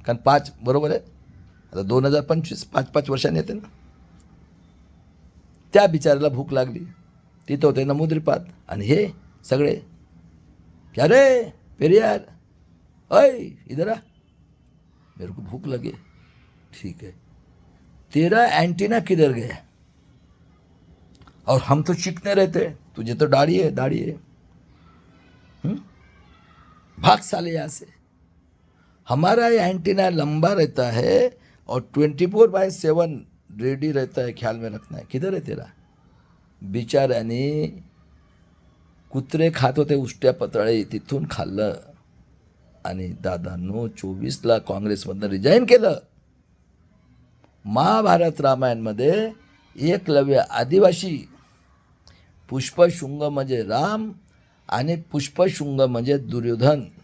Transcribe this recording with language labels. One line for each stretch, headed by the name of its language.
Marathi: कारण 5 बरोबर आहे, आता 2025 5-5 वर्षांनी येते ना. त्या बिचाऱ्याला भूक लागली, तिथं होते नमुद्रीपाद आणि हे सगळे,
Hindi: क्या रे पेरियार, अय इधर आ, मेरे को भूख लगे. ठीक है, तेरा एंटीना किधर गया, और हम तो चिकने रहते, तुझे तो दाढ़ी है दाढ़ी है, भाग साले यहाँ से. हमारा एंटीना लंबा रहता है और 24/7 रेडी रहता है, ख्याल में रखना है. किधर
Marathi: आहे
Hindi: तेरा?
Marathi: बिचाऱ्याने कुत्रे खात होते उष्ट्या पतळे, तिथून खाल्लं आणि दादांनो 24ला काँग्रेसमधनं रिजाईन केलं. महाभारत रामायणमध्ये एकलव्य आदिवासी, पुष्पशृंग म्हणजे राम आणि पुष्पशृंग म्हणजे दुर्योधन.